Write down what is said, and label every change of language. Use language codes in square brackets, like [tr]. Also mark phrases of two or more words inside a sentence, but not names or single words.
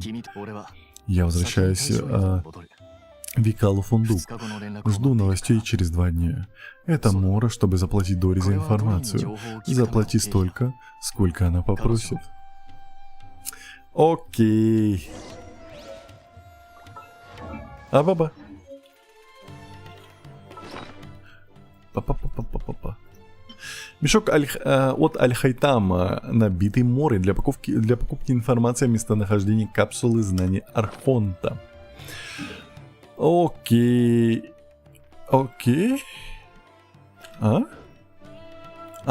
[ru] Я возвращаюсь в Викалу Фундук. Жду новостей через 2 дня. Это Мора, чтобы заплатить Дори за информацию. Заплати столько, сколько она попросит. Окей. Баба. Па-па-па-па-па-па. Мешок от Аль-Хайтама, набитый Морой для покупки информации о местонахождении капсулы знаний Архонта. Окей.